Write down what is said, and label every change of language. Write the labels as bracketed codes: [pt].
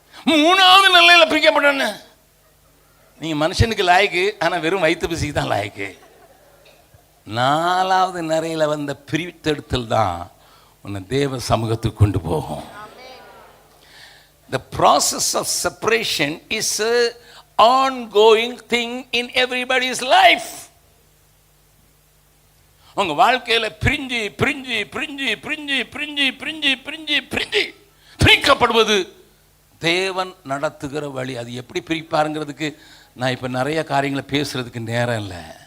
[ta] மூணாவது நிலையில் பிரிக்கப்பட்டவன்னு நீங்கள் மனுஷனுக்கு லாய்க்கு, ஆனால் வெறும் வயிற்று பிசிக்கு தான் லாய்க்கு. நாலாவது நிறையில் வந்த பிரித்தெடுத்தல் தான் உன்னை தேவ சமூகத்துக்கு கொண்டு போகும். [en] The process of separation is an ongoing thing in everybody's life. [ta] உங்க வாழ்க்கையில பிரிஞ்சு பிரிஞ்சு பிரிஞ்சு பிரிஞ்சு பிரிஞ்சு பிரிஞ்சு பிரிஞ்சு பிரிஞ்சு பிரிக்கப்படுவது தேவன் நடத்துகிற வழி. அது எப்படி பிரிப்பாருங்கிறதுக்கு நான் இப்போ நிறைய காரியங்களை பேசுறதுக்கு நேரம் இல்லை.